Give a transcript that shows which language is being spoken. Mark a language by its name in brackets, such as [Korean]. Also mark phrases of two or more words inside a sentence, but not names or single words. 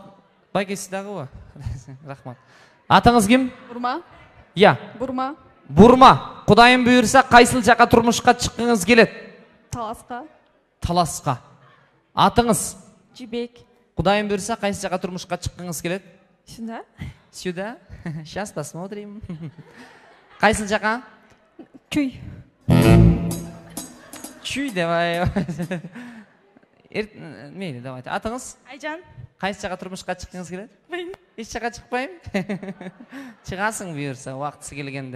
[Kazakh] Байгесі дағы ба? Рахмат. Атыңыз кім? Бурма. Я. Бурма. Бурма. Құдайым бұйырса, қайсыл жаққа тұрмышқа шыққыңыз келеді? Таласқа. Таласқа. Атыңыз? Жібек. Құдайым бұйырса, қайсыл жаққа тұрмышқа шыққыңыз келеді? [Russian] Сюда. Сюда? Сейчас посмотрим. [Kazakh] Қайсыл жаққа? Чуй. Чуй, давай. Мейлі, давайте. Атыңыз? Айжан. Қайсы жаққа тұрмышқа шыққыңыз келеді? Еш жаққа шықпайым? Шығасың бұйырса, уақытысы келгенде.